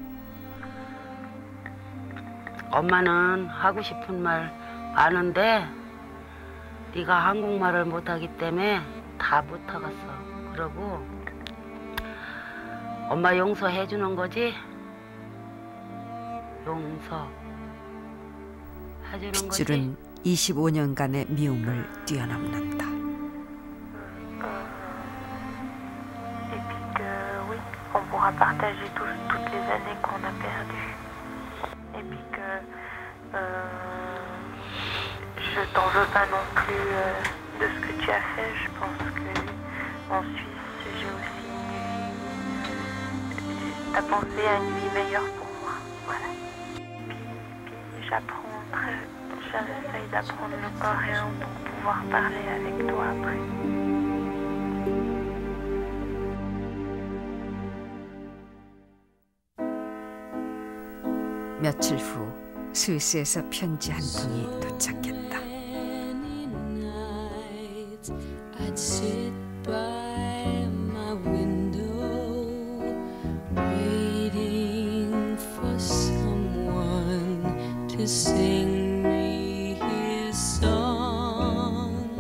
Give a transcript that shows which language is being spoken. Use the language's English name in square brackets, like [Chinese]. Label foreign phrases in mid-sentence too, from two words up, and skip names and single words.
[Korean] 엄마는 하고 싶은 말 많은데 네가 한국말을 못하기 때문에 다 못하겠어. 그러고 엄마 용서해 주는 거지? 용서 해주는 거지? 핏줄은 25년간의 미움을 뛰어넘는다. [French] On pourra partager toutes les années qu'on a perdues. Et puis que je t'en veux pas non plus de ce que tu as fait. Je pense que en Suisse, j'ai aussi une vie. T'as pensé à une vie meilleure pour moi. Voilà. Puis j'essaye d'apprendre le coréen pour pouvoir parler avec toi après. [Korean] 며칠 후 스위스에서 편지 한 통이 도착했다. [English] I'd sit by my window waiting for someone to sing me his song.